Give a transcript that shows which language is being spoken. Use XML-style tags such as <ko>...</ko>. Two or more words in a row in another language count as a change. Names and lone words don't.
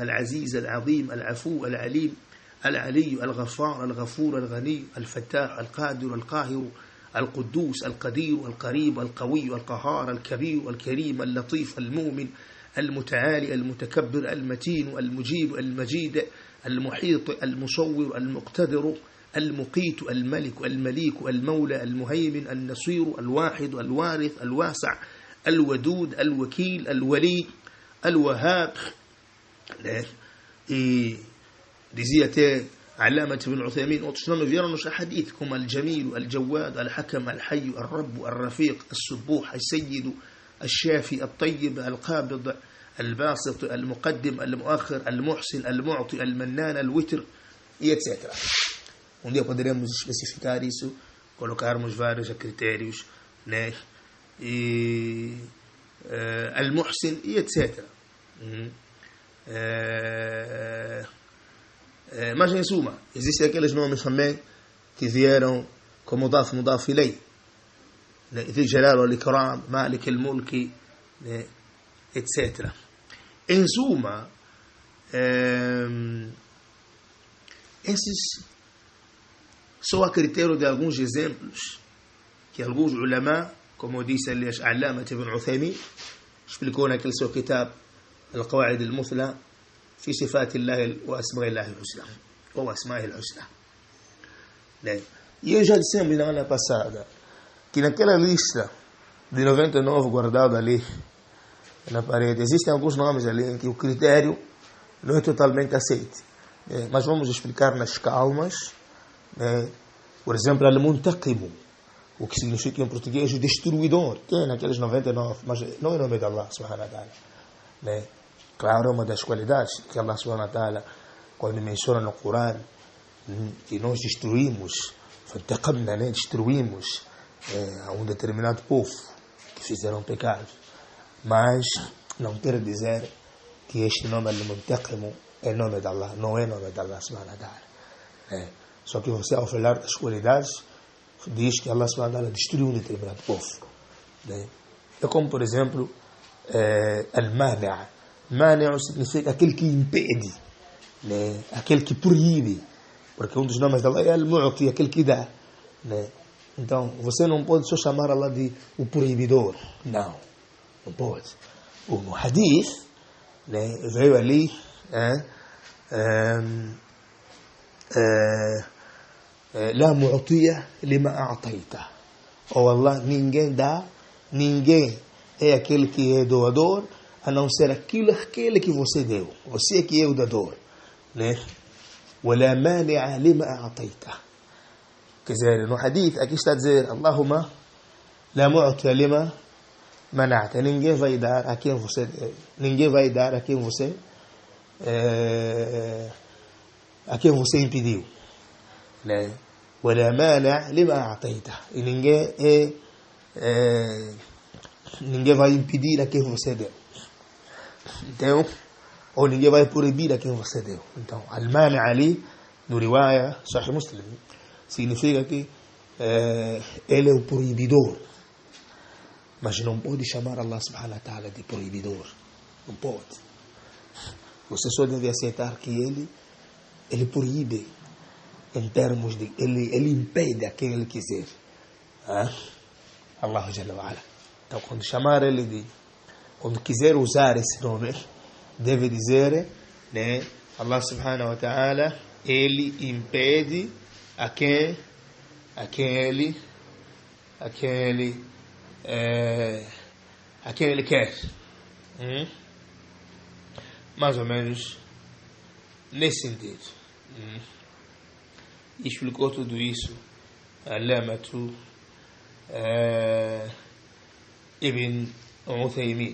<ar>العزيز العظيم العفو العليم العلي الغفار الغفور الغني الفتاح القادر القاهر القدوس القدير القريب القوي القهار الكبير الكريم اللطيف المؤمن المتعالي المتكبر المتين المجيب المجيد المحيط المصور المقتدر المقيت الملك المليك المولى المهيمن النصير الواحد الوارث الواسع الودود الوكيل الولي الوهاب.</ar> <pt>Dizia até</pt> <ar>علامة ابن عثيمين:</ar> <pt>outros nomes vieram nos hadith como</pt> <ar>الجميل الجواد الحكم الحي الرب الرفيق السبوح السيد الشافي الطيب القابض الباسط المقدم المؤخر المحسن المعطي المنان الوتر</ar> <pt>e etc. Dia poderemos especificar isso, colocarmos vários critérios, né? E al-Muhsin e etc. Mas em suma, existem aqueles nomes também que vieram como</pt> <ar>مضاف إليه, ذي الجلال والإكرام مالك الملك,</ar> <pt>etc. Em suma, esses só a critério de alguns exemplos que alguns ulama, como disse aliás Allama ibn Uthaymin, explicou naquele seu kitab القواعد المثلى في صفات الله وأسماء الله الحسنى ou أسماء الحسنى. E eu já dissemos na semana passada que naquela lista de 99 guardado ali na parede, existem alguns nomes ali em que o critério não é totalmente aceito. Mas vamos explicar nas calmas. Por exemplo, al-Muntaqimu, o que significa em português o destruidor. Tem naqueles 99, mas não é nome de Allah</pt> <ar>سبحانه وتعالى.</ar> <pt>Claro, é uma das qualidades que Allah</pt> <ar>سبحانه وتعالى,</ar> <pt>quando menciona no Corão que nós destruímos, destruímos a um determinado povo que fizeram pecados, mas não quer dizer que este nome al-Muntaqimu é nome de Allah, não é nome de Allah</pt> <ar>سبحانه وتعالى.</ar> <pt>Só que você, ao falar das qualidades, diz que Allah</pt> <ar>سبحانه وتعالى</ar> <pt>destruiu um determinado povo. É como, por exemplo, al-Mani'. Mani' significa aquele que impede, aquele que proíbe, porque um dos nomes de Allah é al-Mu'ti, aquele que dá. Então, você não pode só chamar Allah de o proibidor. Não pode. No hadith, veio ali</pt> <ar>لا معطية لما أعطيت.</ar> <pt>Ou Allah, ninguém dá, ninguém é aquele que é doador, a não ser aquele que você deu. Você que é o dador.</pt> <ar>ولا مانع لما أعطيت.</ar> <pt>Quer dizer, no hadith aqui está a dizer:</pt> <ar>اللهم لا معطي لما منعت.</ar> <pt>Ninguém vai dar a quem você, impediu.</pt> <ar>ولا مانع لما أعطيت.</ar> <pt>E ninguém vai impedir a quem você deu. Então, ou ninguém vai proibir a quem você deu. Então, al-mani' ali, no riwaya Sahih Muslim, significa que ele é o proibidor. Mas não pode chamar Allah</pt> <ar>سبحانه وتعالى</ar> <pt>de proibidor. Não pode. Você só deve aceitar que ele proíbe em termos de... Ele impede a quem ele quiser.</pt> <ar>الله جل وعلا.</ar> <pt>Então, quando chamar ele de... Quando quiser usar esse nome, deve dizer, né? Allah</pt> <ar>سبحانه وتعالى,</ar> <pt>ele impede a quem ele quer. Mais ou menos nesse sentido. Explicou tudo isso Allamatu Ibn Uthaymin.</pt>